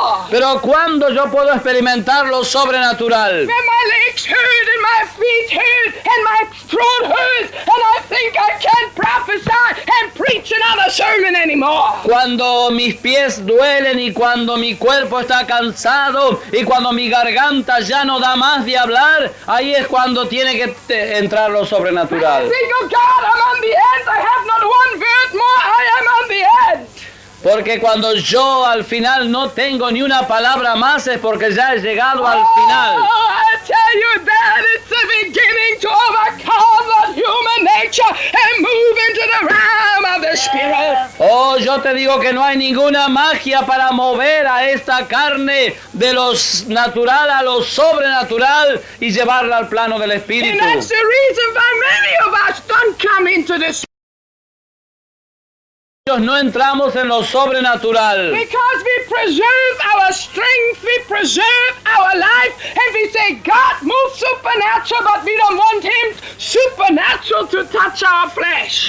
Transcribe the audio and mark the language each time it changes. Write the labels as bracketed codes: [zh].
[es] Pero ¿cuándo yo puedo experimentar lo sobrenatural? [en] When my legs hurt and my feet hurt and my throat hurts and I think I can't prophesy and preach another sermon anymore. [es] Cuando mis pies duelen y cuando mi cuerpo está cansado y cuando mi garganta ya no da más de hablar, ahí es cuando tiene que entrar lo sobrenatural. [en] I think, oh God, I'm on the end. I have not one word more. I am on the end. [es] Porque cuando yo al final no tengo ni una palabra más es porque ya he llegado al final. [en] Oh, I tell you that it's the beginning to overcome that human nature and move into the realm of the Spirit. [es] Oh, yo te digo que no hay ninguna magia para mover a esta carne de lo natural a lo sobrenatural y llevarla al plano del Espíritu. [en] And that's the reason why many of us don't come into this. [es] No entramos en lo sobrenatural. [en] Because we preserve our strength, we preserve our life, and we say, God, move supernatural, but we don't want Him supernatural to touch our flesh.